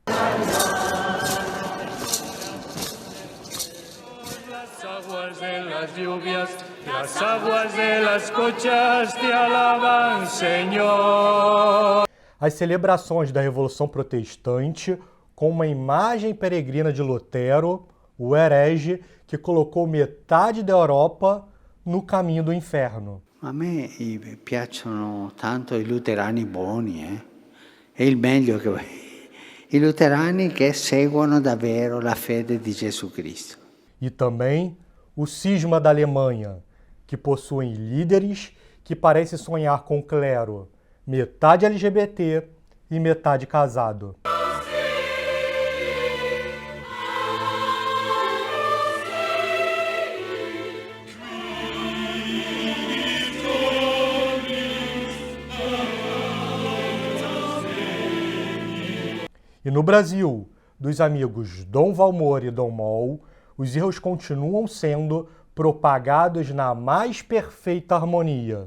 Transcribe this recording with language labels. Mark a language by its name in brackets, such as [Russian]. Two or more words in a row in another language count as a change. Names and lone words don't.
[Spanish] Las aguas de las cochas te alaban, Senhor. [Portuguese] As celebrações da Revolução Protestante com uma imagem peregrina de Lutero, o herege que colocou metade da Europa no caminho do inferno. [Italian] A me piacciono tanto i luterani buoni, È il meglio che i luterani che seguono davvero la fede di Gesù Cristo. [Portuguese] E também o cisma da Alemanha, que possuem líderes que parecem sonhar com o clero, metade LGBT e metade casado. E no Brasil, dos amigos Dom Valmor e Dom Mol, os erros continuam sendo propagados na mais perfeita harmonia.